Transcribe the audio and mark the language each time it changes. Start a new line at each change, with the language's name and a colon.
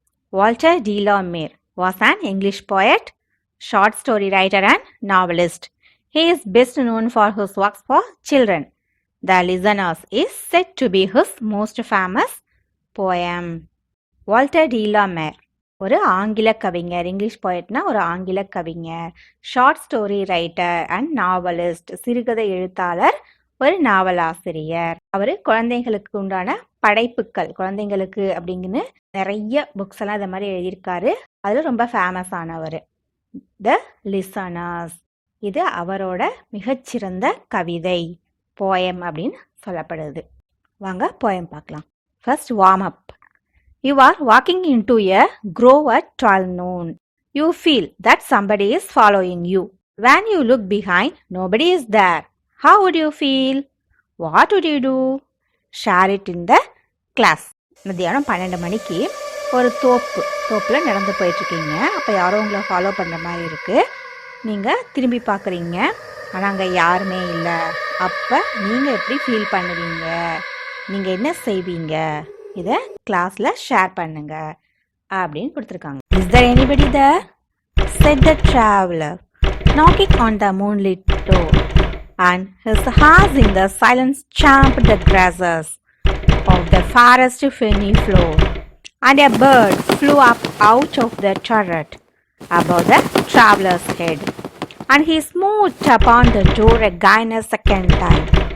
English: Walter de la Mare was an English poet, short story writer and novelist. He is best known for his works for children. The Listeners is said to be his most famous poem.
Tamil: Walter D லா மேர் ஒரு ஆங்கில கவிஞர். English போயட்னா ஒரு ஆங்கில கவிஞர்,
English: short story writer and novelist,
Tamil: சிறுகதை எழுத்தாளர், ஒரு நாவலாசிரியர். அவர் குழந்தைங்களுக்கு உண்டான படைப்புகள், குழந்தைங்களுக்கு அப்படிங்கன்னு நிறைய புக்ஸ் எல்லாம் இதை மாதிரி எழுதியிருக்காரு. அதில் ரொம்ப ஃபேமஸ் ஆனவர் த லிசனர்ஸ். இது அவரோட மிகச்சிறந்த கவிதை, போயம் அப்படின்னு சொல்லப்படுது. வாங்க போயம் பார்க்கலாம். First warm up.
English: You are walking into a grove at 12 noon. You feel that somebody is following you. When you look behind, nobody is there. How would you feel? What would you do? Share it in the class.
Tamil: மத்தியானம் 12 மணிக்கு ஒரு தோப்பில் நடந்து போயிட்டுருக்கீங்க. அப்போ யாரோ உங்களை follow பண்ணுற மாதிரி இருக்குது. நீங்கள் திரும்பி பார்க்குறீங்க, ஆனால் அங்கே யாருமே இல்லை. அப்போ நீங்கள் எப்படி ஃபீல் பண்ணுவீங்க? நீங்கள் என்ன செய்வீங்க? இதை கிளாஸில் ஷேர் பண்ணுங்க அப்படின்னு கொடுத்துருக்காங்க.
English: Is there anybody there? said the traveler, knocking on the moonlit door, and his horse in the silence champed the grasses of the forest ferny floor, and a bird flew up out of the turret above the traveler's head, and he smote upon the door again a second time.